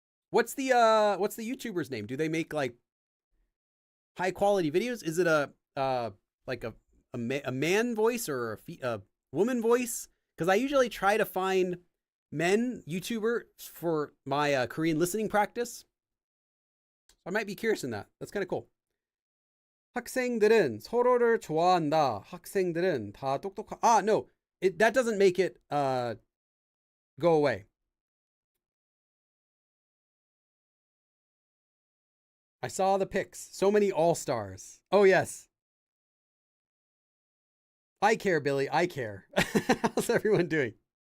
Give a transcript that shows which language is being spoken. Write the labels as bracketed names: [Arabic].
[English] What's the YouTuber's name? Do they make like high quality videos? Is it a man voice or a woman voice? Because I usually try to find men YouTuber for my Korean listening practice. I might be curious in that. That's kind of cool. [Korean] 학생들은 서로를 좋아한다. 학생들은 다 똑똑하. [English] No, that doesn't make it go away. I saw the pics. So many all-stars. Oh, yes. I care, Billy. I care. How's everyone doing?